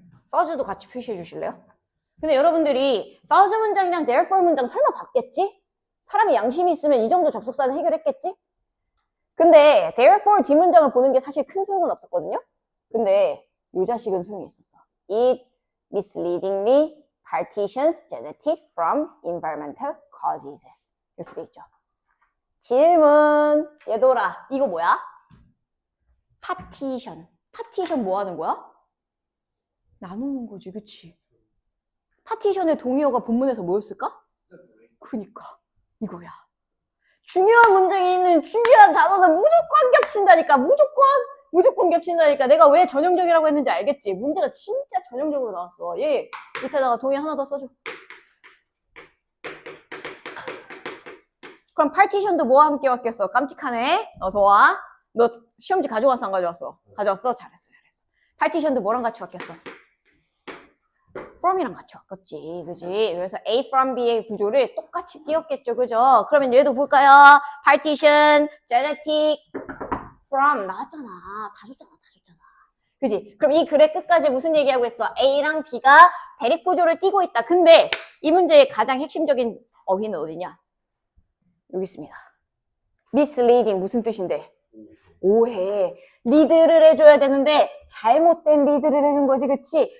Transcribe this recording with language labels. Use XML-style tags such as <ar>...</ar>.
<ko>thous도 같이 표시해 주실래요? 근데 여러분들이 thousand 문장이랑 therefore 문장 설마 봤겠지? 사람이 양심이 있으면 이 정도 접속사는 해결했겠지? 근데 therefore 뒷문장을 보는 게 사실 큰 소용은 없었거든요? 근데 이 자식은 소용이 있었어.</ko> <en>It misleadingly partitions genetic from environmental causes.</en> <ko>이렇게 돼 있죠. 질문. 얘들아, 이거 뭐야? 파티션. 파티션 뭐 하는 거야? 나누는 거지, 그치? 파티션의 동의어가 본문에서 뭐였을까? 그니까 이거야. 중요한 문장에 있는 중요한 단어는 무조건 겹친다니까. 무조건 겹친다니까. 내가 왜 전형적이라고 했는지 알겠지? 문제가 진짜 전형적으로 나왔어. 얘 밑에다가 동의 하나 더 써줘. 그럼 파티션도 뭐와 함께 왔겠어? 깜찍하네. 어서 와. 너 시험지 가져왔어 안 가져왔어? 가져왔어? 잘했어. 파티션도 뭐랑 같이 왔겠어? from이랑 같이 왔겠지. 그지? 그래서 A from B의 구조를 똑같이 띄웠겠죠. 그죠? 그러면 얘도 볼까요? partition, genetic, from 나왔잖아. 다 줬잖아. 그지? 그럼 이 글의 끝까지 무슨 얘기하고 있어? A랑 B가 대립 구조를 띠고 있다. 근데 이 문제의 가장 핵심적인 어휘는 어디냐? 여기 있습니다. misleading 무슨 뜻인데? 오해. 리드를 해줘야 되는데 잘못된 리드를 해준 거지, 그치?</ko>